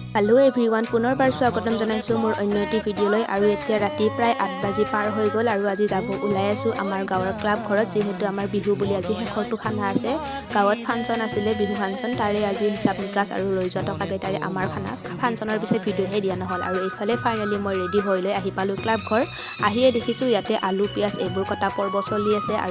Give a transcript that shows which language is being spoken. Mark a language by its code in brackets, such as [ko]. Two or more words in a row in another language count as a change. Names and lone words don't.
[en] hello everyone [as] পুনৰবাৰ স্বাগতম জনাইছো মোৰ অন্য এটা ভিডিঅ'লৈ আৰু এতিয়া ৰাতি প্ৰায় 8 বাজি পাৰ হৈ গল আৰু আজি যাব ওলাই আছো আমাৰ গাঁৱৰ ক্লাব ঘৰত যেহেতু আমাৰ বিহু বুলি আজি শেষৰটো খানা আছে গাঁৱত ফাংচন আছিলে বিহু ফাংচন তাৰে আজি হিচাপ নিকাচ আৰু লৈ যোৱা টকা কেইটাৰে আমাৰ খানা ফাংচনৰ পিছে ভিডিও হে দিয়া নহল আৰু এইফালে ফাইনালি মই ৰেডি হৈ লৈ আহি পালো ক্লাব ঘৰ আহিয়ে দেখিছো ইয়াতে আলু পিয়াজ এইবোৰ কটা পৰ্ব চলি আছে আৰু